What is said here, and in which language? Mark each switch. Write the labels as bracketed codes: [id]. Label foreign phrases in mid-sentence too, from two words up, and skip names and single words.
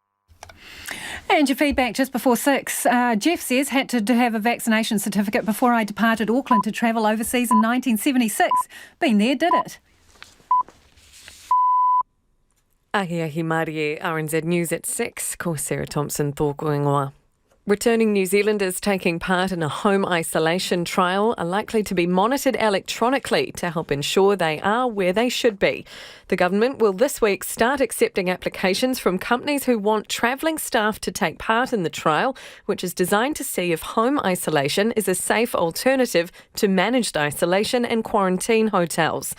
[en] And your feedback just before 6. Jeff says, had to have a vaccination certificate before I departed Auckland to travel overseas in 1976. Been there, did it. [mi] Ahi Marie, [en] RNZ News at 6. [mi] Ko Sarah Thompson, tōku ingoa. [en] Returning New Zealanders taking part in a home isolation trial are likely to be monitored electronically to help ensure they are where they should be. The government will this week start accepting applications from companies who want travelling staff to take part in the trial, which is designed to see if home isolation is a safe alternative to managed isolation and quarantine hotels.